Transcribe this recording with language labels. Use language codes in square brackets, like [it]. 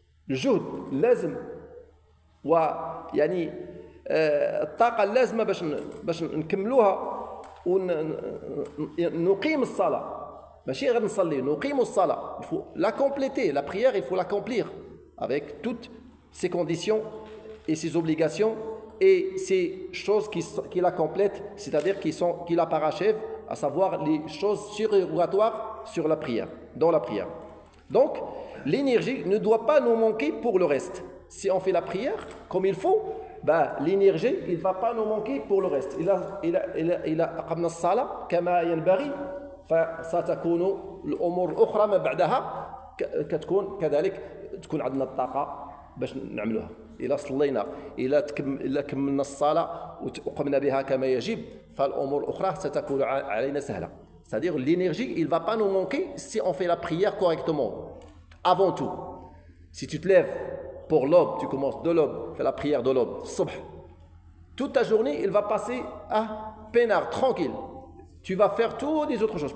[ar] الجهد لازم ويعني الطاقة اللازمة باش نكملوها ونقيم الصلاة ماشي غير نصلي نقيم الصلاة. [fr] Il faut la compléter, la prière il faut l'accomplir avec toutes ses conditions et ses obligations et ces choses qui la complètent, c'est-à-dire qui la parachèvent, à savoir les choses surérogatoires sur la prière, dans la prière. Donc, l'énergie ne doit pas nous manquer pour le reste. Si on fait la prière comme il faut, l'énergie, il ne va pas nous manquer pour le reste. [ar] إذا أقمنا الصلاة كما ينبغي فستكون الأمور الأخرى ما بعدها كتكون كذلك تكون عندنا الطاقة باش نعملوها. إذا صلينا إذا كملنا الصلاة وقمنا بها كما يجب فالأمور الأخرى ستكون علينا سهلة. [fr] C'est-à-dire l'énergie, il ne va pas nous manquer si on fait la prière correctement. Avant tout, si tu te lèves pour l'aube, tu commences de l'aube, fais la prière de l'aube, subh. Toute ta journée, il va passer peinard, tranquille. Tu vas faire toutes les autres choses.